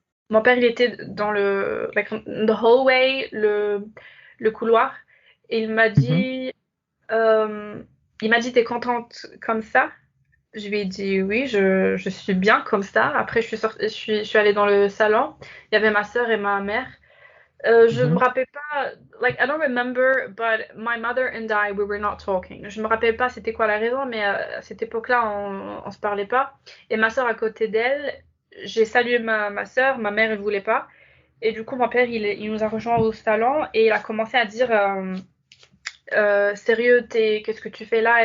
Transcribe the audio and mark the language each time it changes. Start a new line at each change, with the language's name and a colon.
French: Mon père, il était dans
English: like, the hallway,
French: le couloir, et Mhm. euh, il m'a dit, t'es contente comme ça? Je lui ai dit oui, je suis bien comme ça. Après, je suis allée dans le salon. Il y avait ma sœur et ma mère. Je me Mhm. rappelle pas,
English: like, I don't remember, but my mother and I, we were not talking.
French: Je me rappelle pas c'était quoi la raison, mais à cette époque-là, on se parlait pas. Et ma sœur à côté d'elle, j'ai salué ma sœur, ma mère, elle voulait pas. Et du coup, mon père, il nous a rejoints au salon et il a commencé à dire sérieux, qu'est-ce que tu fais là?